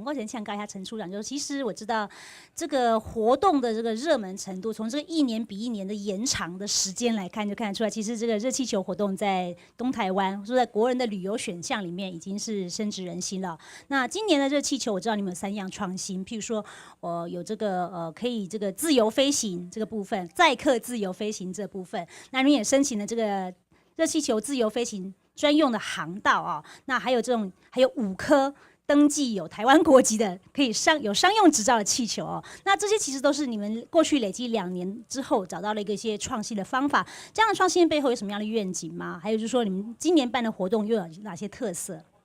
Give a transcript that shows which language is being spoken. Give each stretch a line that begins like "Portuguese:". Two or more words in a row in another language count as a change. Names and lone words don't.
Chinese: 我先請教一下陳處長，就其實我知道這個活動的這個熱門程度，從這個一年比一年的延長的時間來看，就看得出來，其實這個熱氣球活動在東台灣，或者在國人的旅遊選項裡面，已經是深植人心了。那今年的熱氣球，我知道你們有3樣創新，譬如說，有這個可以這個自由飛行這個部分，載客自由飛行這部分，那你們也申請了這個熱氣球自由飛行專用的航道啊，那還有5顆登记有台湾国籍的，可以有商用执照的气球哦。那这些其实都是你们过去累积2年之后找到了一些创新的方法。这样的创新背后有什么样的愿景吗？还有就是说，你们今年办的活动又有哪些特色？